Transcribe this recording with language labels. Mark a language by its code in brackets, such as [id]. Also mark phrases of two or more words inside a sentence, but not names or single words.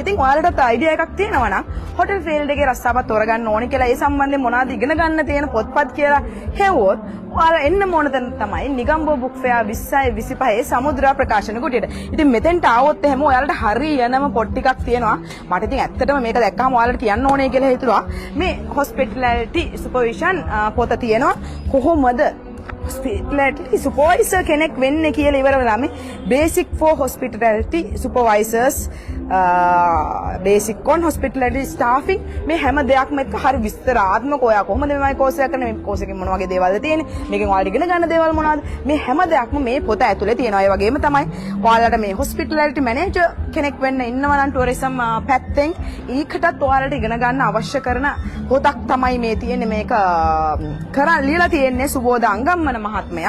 [si] ඉතින් ඔයාලටත් අයිඩියා එකක් තියෙනවා නම් හොටෙල් ෆීල්ඩ් එකේ රස්සාවක් තෝරගන්න ඕනේ කියලා ඒ සම්බන්ධයෙන් මොනවද ඉගෙන ගන්න තියෙන පොත්පත් කියලා හෙව්වොත් ඔයාලා එන්න ඕන තැන තමයි නිගම්බෝ බුක් ෆෙයා 20යි 25 සමුද්‍රා ප්‍රකාශන කුටියට. ඉතින් මෙතෙන්ට ආවොත් එහෙම ඔයාලට හරියනම පොත් ටිකක් තියෙනවා. මට ඉතින් ඇත්තටම මේක දැක්කම ඔයාලට කියන්න ඕනේ කියලා හිතුවා. මේ [en] hospitality supervision [si] පොත තියෙනවා. කොහොමද [en] hospitality supervisor [si] කෙනෙක් වෙන්නේ කියලා ඉවර වෙලා මේ [en] basic for hospitality supervisors basic on hospitality staffing [si] මේ හැම දෙයක්ම එක්ක හරි විස්තරාත්මක ඔයා කොහොමද මේ කෝස් එක කරන්නේ මේ කෝස් එකෙන් මොන වගේ දේවල්ද තියෙන්නේ මේකෙන් ඔයාලට ඉගෙන ගන්න දේවල් මොනවද මේ හැම දෙයක්ම මේ පොත ඇතුලේ තියෙනවා ඒ වගේම තමයි ඔයාලට මේ [en] hospitality manager [si] කෙනෙක් වෙන්න ඉන්නවා නම් tourism පැත්තෙන් ඊකටත් ඔයාලට ඉගෙන ගන්න අවශ්‍ය කරන පොතක් තමයි මේ තියෙන්නේ මේක කරන් ලියලා තියෙන්නේ සුබෝධ අංගම්මන මහත්මයා.